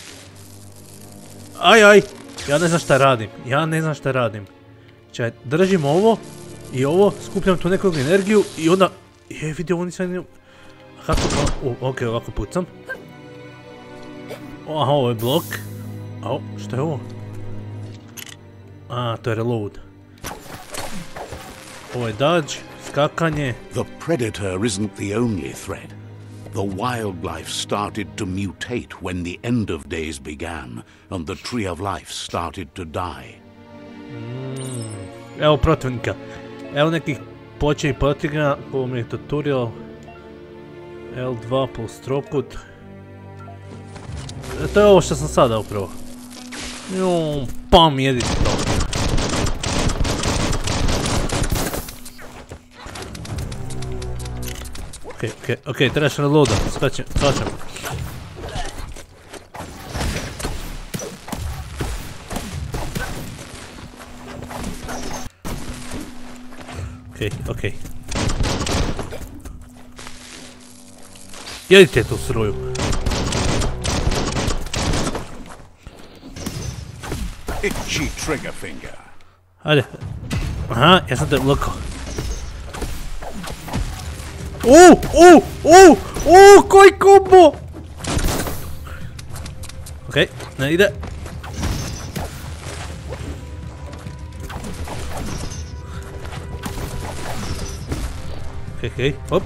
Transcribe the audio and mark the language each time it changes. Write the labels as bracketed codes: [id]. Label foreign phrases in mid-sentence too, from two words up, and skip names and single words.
[hr] Aj, ja ne znam šta radim, Čaj, držim ovo i ovo, skupljam tu neku energiju i onda... vidio, ovo nisam... Kako... ok, ovako pucam. Aha, ovo je blok. Šta je ovo? To je reload. Ovo je dodge, skakanje. [en] The predator isn't the only threat. The wildlife started to mutate when the end of days began and the tree of life started to die. [hr] Evo protivnika. Evo nekih počenih protivnika, ovo mi je tutorial. L2 plus trokut. To je ovo što sam sada upravo. Pam, jedite to. Ok, trebaš reloada, skačem. Ok. Jedite tu struju. [en] Itchy trigger finger. [hr] Ajde. Aha, ja sam te blokao. Koji kombo! Ok, ne ide. Ok, hop.